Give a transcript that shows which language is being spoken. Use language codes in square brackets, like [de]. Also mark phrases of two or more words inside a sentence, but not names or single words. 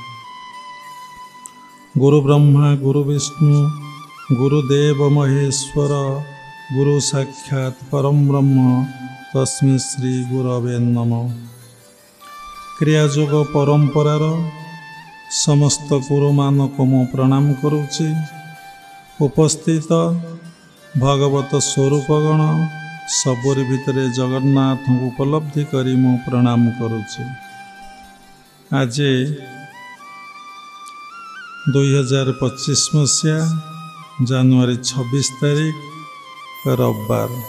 [sa] गुरु ब्रह्मा गुरु विष्णु गुरुदेव महेश्वर गुरु साक्षात् परम ब्रह्म तस्मै श्री गुरवे नमः। [or] କ୍ରିୟାଯୋଗ ପରମ୍ପରାର ସମସ୍ତ ଗୁରୁମାନଙ୍କୁ ମୁଁ ପ୍ରଣାମ କରୁଛି। ଉପସ୍ଥିତ ଭଗବତ ସ୍ୱରୂପଗଣ ସବୁରି ଭିତରେ ଜଗନ୍ନାଥଙ୍କୁ ଉପଲବ୍ଧି କରି ମୁଁ ପ୍ରଣାମ କରୁଛି। ଆଜି 2025 ମସିହା ଜାନୁଆରୀ 26 ତାରିଖ ରବିବାର।